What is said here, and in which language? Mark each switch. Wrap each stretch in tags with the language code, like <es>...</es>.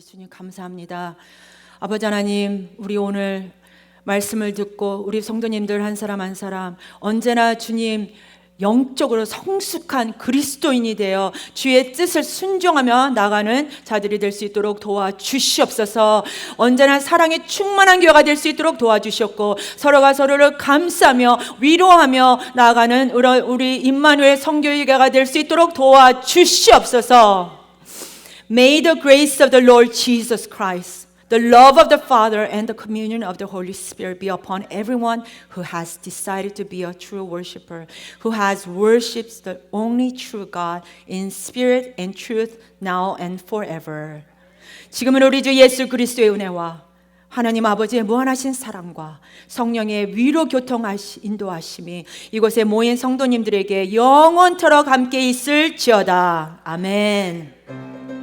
<ko>감사합니다. 아버지 하나님, 우리 오늘 말씀을 듣고 우리 성도님들 한 사람 한 사람 언제나 주님 영적으로 성숙한 그리스도인이 되어 주의 뜻을 순종하며 나가는 자들이 될 수 있도록 도와주시옵소서. 언제나 사랑에 충만한 교회가 될 수 있도록 도와주셨고 서로가 서로를 감싸며 위로하며 나아가는 우리 임마누엘 성교회가 될 수 있도록 도와주시옵소서.</ko> <en>May the grace of the Lord Jesus Christ, the love of the Father, and the communion of the Holy Spirit be upon everyone who has decided to be a true worshiper, who has worshipped the only true God in spirit and truth now and forever.</en> <ko>지금은 우리 주 예수 그리스도의 은혜와 하나님 아버지의 무한하신 사랑과 성령의 위로 인도하심이 이곳에 모인 성도님들에게 영원토록 함께 있을지어다. 아멘.</ko>